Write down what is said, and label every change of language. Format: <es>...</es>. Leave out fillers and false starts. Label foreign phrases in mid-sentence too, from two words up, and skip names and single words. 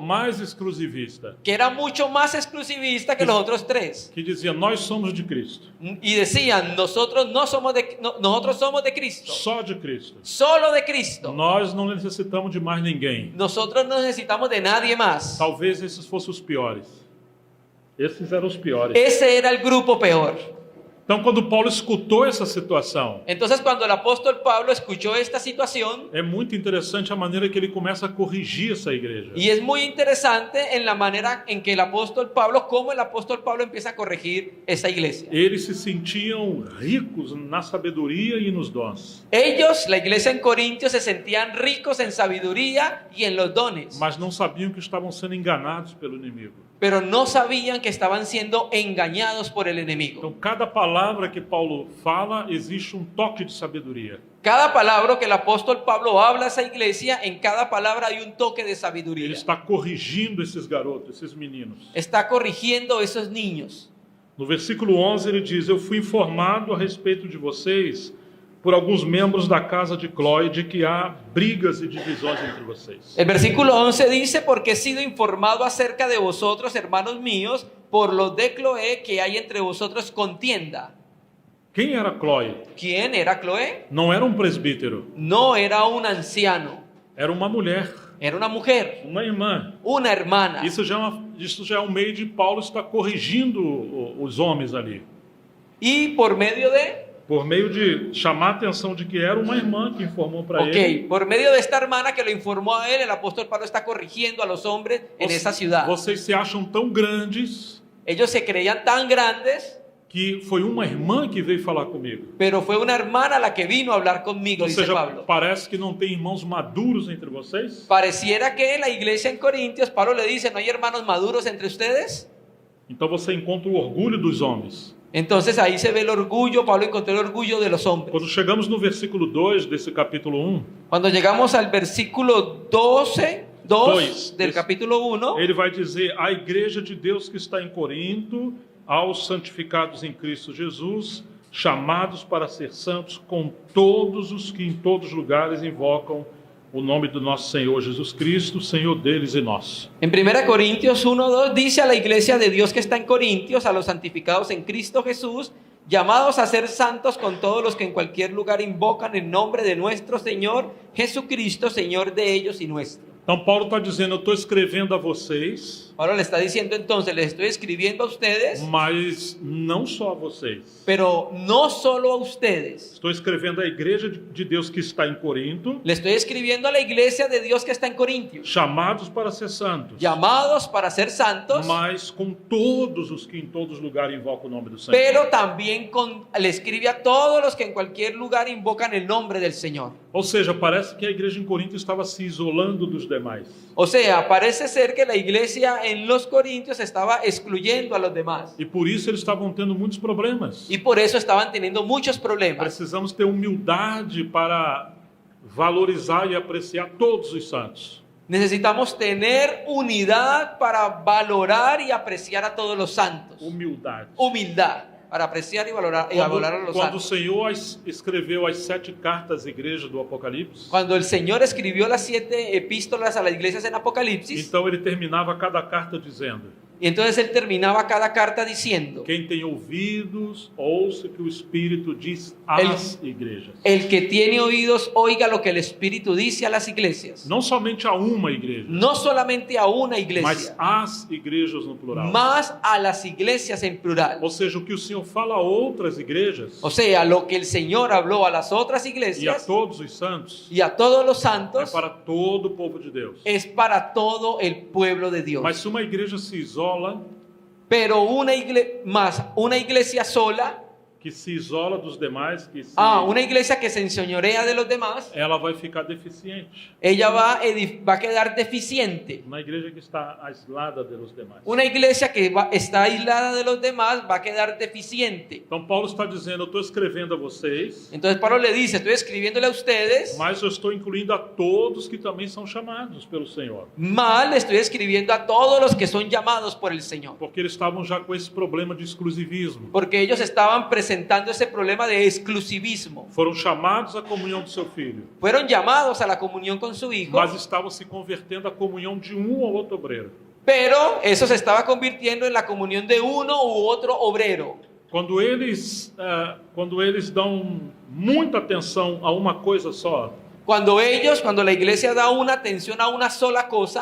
<pt>mais exclusivista,</pt> <es>que era mucho más exclusivista que los otros tres.</es> <pt>que dizia, nós somos de Cristo.</pt> <es>Y decían, nosotros somos de Cristo,</es> <pt>Só de Cristo.</pt> <es>solo de Cristo.</es> <pt>Nós não necessitamos de mais ninguém.</pt> <es>Nosotros no necesitamos de nadie más.</es> <pt>Talvez esses fossem os piores. Esses eram os piores.</pt> <es>Ese era el grupo peor.</es> <pt>Então, quando Paulo escutou essa situação,</pt> <es>Entonces, cuando el apóstol Pablo escuchó esta situación,</es> <pt>é muito interessante a maneira que ele começa a corrigir essa igreja.</pt> <es>y es muy interesante en la manera en que el apóstol Pablo, cómo el apóstol Pablo empieza a corregir esta iglesia.</es> <pt>Eles se sentiam ricos na sabedoria e nos dons,</pt> <es>Ellos, la iglesia en Corintios, se sentían ricos en sabiduría y en los dones,</es> <pt>mas não sabiam que estavam sendo enganados pelo inimigo.</pt> <es>pero no sabían que estaban siendo engañados por el enemigo.</es> <pt>Então, cada palavra que Paulo fala, existe um toque de sabedoria.</pt> <es>Cada palabra que el apóstol Pablo habla a esa iglesia, en cada palabra hay un toque de</es> <pt>Ele</pt> <es>sabiduría.</es> <pt>está corrigindo esses garotos, esses meninos.</pt> <es>Está corrigiendo a esos niños.</es> <pt>No versículo 11 ele diz, eu fui informado a respeito de vocês por alguns membros da casa de Cloé de que há brigas e divisões entre vocês.</pt> <es>El versículo 11 dice, porque he sido informado acerca de vosotros, hermanos míos, por los de Cloé, que hay entre vosotros contienda.</es> <pt>Quem era Cloé?</pt> <es>¿Quién era Cloé?</es> <pt>Não era um presbítero,</pt> <es>No era un anciano,</es> <pt>era uma mulher.</pt> <es>Era una mujer,</es> <pt>uma irmã.</pt> <es>una hermana.</es> <pt>Isso já é um meio de Paulo estar corrigindo os homens ali.</pt> <es>Y por medio de,</es> <pt>Por meio de chamar a atenção de que era uma irmã que informou para ele.</pt> <es>por medio de esta hermana que lo informó a él, el apóstol Pablo está corrigiendo a los hombres en esa ciudad.</es> <pt>Vocês se acham tão grandes</pt> <es>Ellos se creían tan grandes,</es> <pt>que foi uma irmã que veio falar comigo.</pt> <es>pero fue una hermana la que vino a hablar conmigo,</es> <pt>Ou</pt> <es>dice</es> <pt>seja,</pt> <es>Pablo.</es> <pt>parece que não tem irmãos maduros entre vocês.</pt> <es>Pareciera que en la iglesia en Corintios, Pablo le dice, ¿no hay hermanos maduros entre ustedes?</es> <pt>Então você encontra o orgulho dos homens.</pt> <es>Entonces ahí se ve el orgullo, Pablo encontró el orgullo de los hombres.</es> <pt>Quando chegamos no versículo 2 desse capítulo 1,</pt> <es>Cuando llegamos al versículo 2 del capítulo 1,</es> <pt>ele vai dizer: a igreja de Deus que está em Corinto, aos santificados em Cristo Jesus, chamados para ser santos, com todos os que em todos os lugares invocam o nome do nosso Senhor Jesus Cristo, Senhor deles e nosso.</pt> <es>en 1 Corintios 1:2 dice a la iglesia de Dios que está en Corintios, a los santificados en Cristo Jesús, llamados a ser santos con todos los que en cualquier lugar invocan el nombre de nuestro Señor Jesucristo, Señor de ellos y nuestro.</es> <pt>Então Paulo está dizendo: eu estou escrevendo a vocês,</pt> <es>Pablo le está diciendo entonces, les estoy escribiendo a ustedes,</es> <pt>mas não só a vocês.</pt> <es>pero no solo a ustedes.</es> <pt>Estou escrevendo à igreja de Deus que está em Corinto,</pt> <es>Le estoy escribiendo a la iglesia de Dios que está en Corintios,</es> <pt>chamados para ser santos,</pt> <es>llamados para ser santos,</es> <pt>mas com todos os que em todos os lugares invocam o nome do Senhor.</pt> <es>pero también le escribe a todos los que en cualquier lugar invocan el nombre del Señor.</es> <pt>Ou seja, parece que a igreja em Corinto estava se isolando dos demais.</pt> <es>O sea, parece ser que la iglesia en los Corintios estaba excluyendo a los demás.</es> <pt>E por isso eles estavam tendo muitos problemas.</pt> <es>Y por eso estaban teniendo muchos problemas.</es> <pt>Precisamos ter humildade para valorizar e apreciar todos os santos.</pt> <es>Necesitamos tener unidad para valorar y apreciar a todos los santos.</es> <pt>Humildade.</pt> <es>Humildad para apreciar y valorar a los</es> <pt>Quando o</pt> <es>santos.</es> <pt>Senhor escreveu as 7 cartas à igreja do Apocalipse,</pt> <es>Cuando el Señor escribió las 7 epístolas a las iglesias en Apocalipsis,</es> <pt>então ele terminava cada carta dizendo:</pt> <es>y entonces él terminaba cada carta diciendo:</es> <pt>quem tem ouvidos, ouça o que o Espírito diz às igrejas.</pt> <es>el que tiene oídos, oiga lo que el Espíritu dice a las iglesias.</es> <pt>Não somente a uma igreja,</pt> <es>No solamente a una</es> <pt>mas</pt> <es>iglesia,</es> <pt>às igrejas no plural.</pt> <es>más a las iglesias en plural.</es> <pt>Ou seja, o que o Senhor fala a outras igrejas</pt> <es>O sea, lo que el Señor habló a las otras</es> <pt>e a</pt> <es>iglesias</es> <pt>todos os santos</pt> <es>y a todos los</es> <pt>é</pt> <es>santos</es> <pt>para todo o povo de Deus.</pt> <es>es para todo el pueblo de Dios.</es> <pt>Mas se uma igreja se isola,</pt> <es>Pero una iglesia sola,</es> <pt>que se isola dos demais,</pt> <es>una iglesia que se enseñorea de los demás,</es> <pt>ela vai ficar deficiente.</pt> <es>ella va a quedar deficiente.</es> <pt>Uma igreja que está aislada dos demais.</pt> <es>Una iglesia que está aislada de los demás va a quedar deficiente.</es> <pt>Então Paulo está dizendo: eu estou escrevendo a vocês,</pt> <es>Entonces Pablo le dice, estoy escribiéndole a ustedes,</es> <pt>mas eu estou incluindo a todos que também são chamados pelo Senhor.</pt> <es>mal estoy escribiendo a todos los que son llamados por el Señor.</es> <pt>Porque eles estavam já com esse problema de exclusivismo.</pt> <es>Porque ellos estaban presentando ese problema de exclusivismo.</es> <pt>Foram chamados à comunhão do seu filho,</pt> <es>Fueron llamados a la comunión con su hijo,</es> <pt>mas estavam se convertendo à comunhão de um ou outro obreiro.</pt> <es>pero eso se estaba convirtiendo en la comunión de uno u otro obrero.</es> <pt>Quando eles dão muita atenção a uma coisa só,</pt> <es>Cuando la iglesia da una atención a una sola cosa,</es>